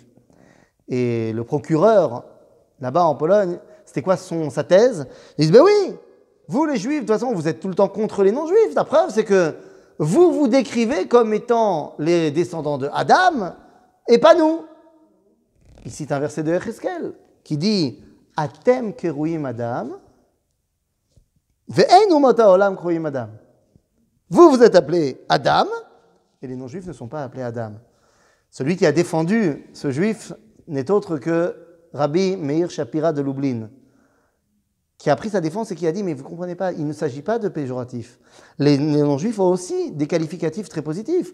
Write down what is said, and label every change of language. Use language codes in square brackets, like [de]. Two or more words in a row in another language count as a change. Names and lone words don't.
[fr] Et le procureur, là-bas en Pologne, c'était quoi sa thèse? Il dit, ben oui, vous les juifs, de toute façon, vous êtes tout le temps contre les non-juifs. La preuve, c'est que vous vous décrivez comme étant les descendants de Adam, et pas nous. Il cite un verset de Yecheskel qui dit, [he] אתם קרויים אדם, ואין אומות העולם קרויים אדם. [fr] Vous êtes appelés Adam, et les non-juifs ne sont pas appelés Adam. Celui qui a défendu ce juif n'est autre que Rabbi Meir Shapira de Lublin, qui a pris sa défense et qui a dit, mais vous ne comprenez pas, il ne s'agit pas de péjoratif. Les non-juifs ont aussi des qualificatifs très positifs.